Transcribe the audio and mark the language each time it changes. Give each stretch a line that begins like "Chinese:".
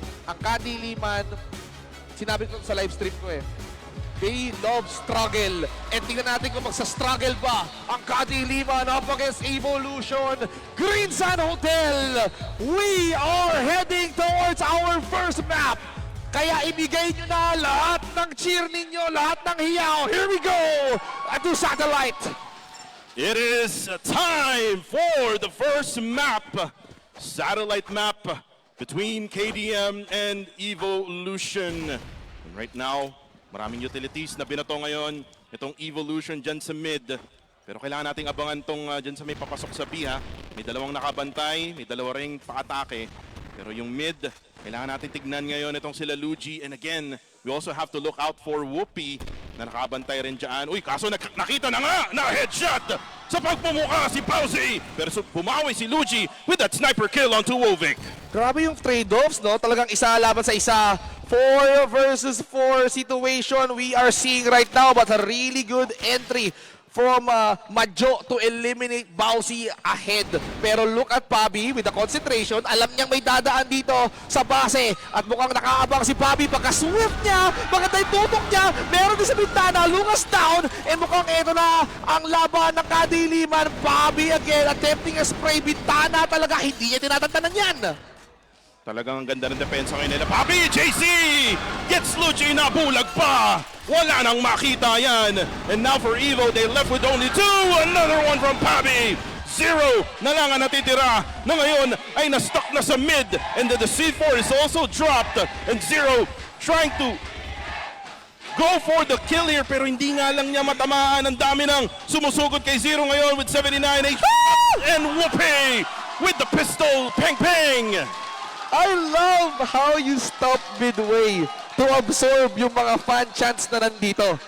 Filipino: Ang KADILIMAN, sinabi ko sa live stream ko
English: they love struggle.
Filipino: And tingnan natin kung magsa-struggle ba ang KADILIMAN up against Evolution.
English: Green Sun Hotel, we are heading towards our first map.
Filipino: Kaya ibigay nyo na lahat ng cheer ninyo, lahat ng hiyaw.
English: Here we go! To Satellite. It is time for the first map, satellite map between KDM and Evolution.
Filipino: And right now, maraming utilities na binato ngayon itong Evolution dyan sa mid. Pero kailangan nating abangan tong dyan sa may papasok sa B, ha. May dalawang nakabantay, may dalawa ring pa-atake. Pero yung mid, kailangan natin tignan ngayon itong sila Luigi.
English: And again, we also have to look out for Whoopi
Filipino: na nakabantay rin dyan. Uy, kaso nakita na nga na headshot sa pagpumuka si Pauzi. Pero bumawi si
English: Luigi with that sniper kill onto Wovic.
Filipino: Grabe yung trade-offs, no? Talagang isa laban sa isa.
English: 4 versus 4 situation we are seeing right now, but a really good entry from Majo to eliminate Bausi ahead. Pero look at Pabi with the concentration.
Filipino: Alam niyang may dadaan dito sa base. At mukhang nakaabang si Pabi. Pagka-swift niya, maganda yung tutok niya. Meron din sa bintana,
English: Lucas down.
Filipino: And mukhang ito na ang laban ng KADILIMAN.
English: Pabi again, attempting a spray.
Filipino: Bintana talaga, hindi niya tinatantanan yan. Talagang ang ganda ng depensa ngayon nila. Papi, JC! Gets Luigi, nabulag pa! Wala nang makita yan.
English: And now for Evo, they left with only 2. Another one from Papi.
Filipino: 0 na lang ang natitira na ngayon ay na-stuck na sa mid.
English: And then the C4 is also dropped. And 0 trying to go for the kill here
Filipino: pero hindi nga lang niya matamaan. Ang dami ng sumusugod kay 0 ngayon with 79 HP.
English: And Whoopi with the pistol. Peng peng! I love how you stop midway to absorb
Filipino: yung mga fan chants na nandito.